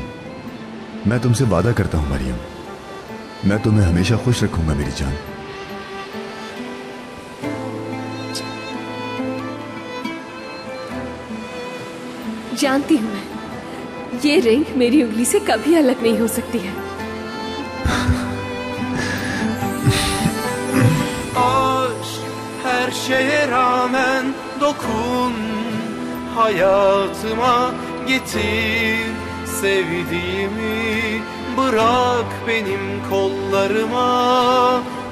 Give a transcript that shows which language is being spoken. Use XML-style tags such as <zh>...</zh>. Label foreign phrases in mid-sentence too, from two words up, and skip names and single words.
<hi>मैं तुमसे वादा करता हूं मरियम, मैं तुम्हें हमेशा खुश रखूंगा मेरी जान। जानती हूं मैं, ये रिंग मेरी उंगली से कभी अलग नहीं हो सकती है।</hi> <tr>Aşk her şeye rağmen dokun hayatıma, getir sevdiğimi, bırak benim kollarıma.</tr>